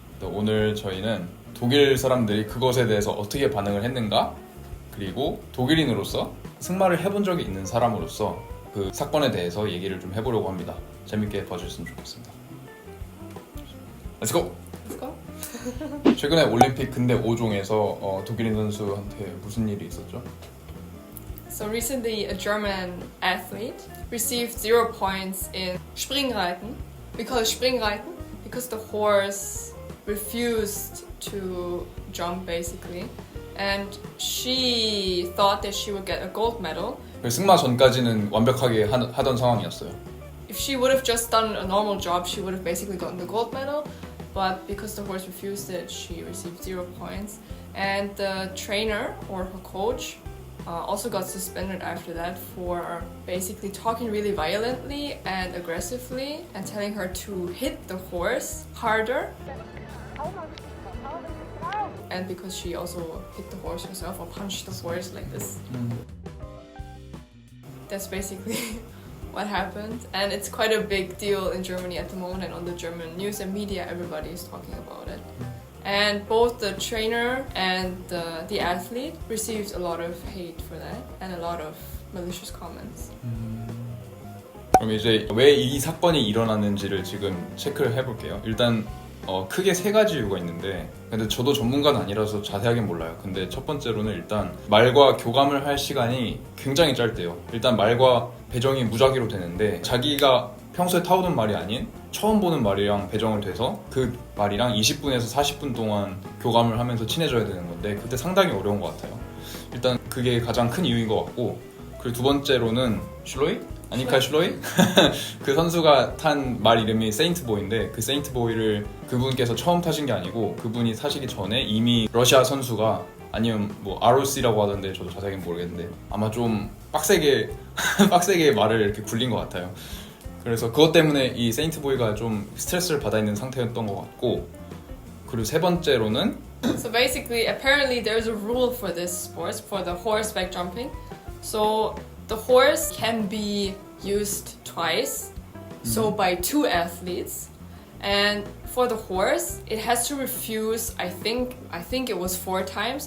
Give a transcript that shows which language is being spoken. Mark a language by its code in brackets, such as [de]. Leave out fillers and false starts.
[ko] 오늘 저희는 독일 사람들이 그것에 대해서 어떻게 반응을 했는가, 그리고 독일인으로서 승마를 해본 적이 있는 사람으로서 그 사건에 대해서 얘기를 좀 해보려고 합니다. 재밌게 봐주셨으면 좋겠습니다. [en] Let's go! Let's go. [ko] 최근에 올림픽 근대 5종에서 독일인 선수한테 무슨 일이 있었죠? [en] So recently, a German athlete received 0 points in Springreiten. We call it Springreiten because the horse refused to jump, basically, and she thought that she would get a gold medal. [ko] 승마 전까지는 완벽하게 하던 상황이었어요. [en] If she would have just done a normal job, she would have basically gotten the gold medal. But because the horse refused it, she received 0 points. And the trainer or her coach also got suspended after that for basically talking really violently and aggressively and telling her to hit the horse harder. And because she also hit the horse herself or punched the horse like this. That's basically what happened, and it's quite a big deal in Germany at the moment, and on the German news and media everybody is talking about it. And both the trainer and the athlete received a lot of hate for that and a lot of malicious comments. [ko] 그럼 이제 왜 이 사건이 일어났는지를 지금 체크를 해볼게요. 일단 크게 3가지 이유가 있는데, 근데 저도 전문가는 아니라서 자세하게 몰라요. 근데 첫 번째로는 일단 말과 교감을 할 시간이 굉장히 짧대요. 일단 말과 배정이 무작위로 되는데 자기가 평소에 타오던 말이 아닌 처음 보는 말이랑 배정을 돼서 그 말이랑 20분에서 40분 동안 교감을 하면서 친해져야 되는 건데 그때 상당히 어려운 것 같아요. 일단 그게 가장 큰 이유인 것 같고, 그리고 두 번째로는 슐로이? 아니카 슐로이? 그 선수가 탄 말 이름이 세인트보이인데 그 세인트보이를 그분께서 처음 타신 게 아니고 그분이 타시기 전에 이미 러시아 선수가, 아니면 뭐 ROC라고 하던데 저도 자세히는 모르겠는데 아마 좀 빡세게 말을 이렇게 굴린 것 같아요. 그래서 그것 때문에 이 세인트보이가 좀 스트레스를 받아 있는 상태였던 것 같고, 그리고 세 번째로는 [en] So basically, apparently there's a rule for this sport, for the horseback jumping. So the horse can be used twice, so by 2 athletes. And for the horse, it has to refuse, I think it was 4 times.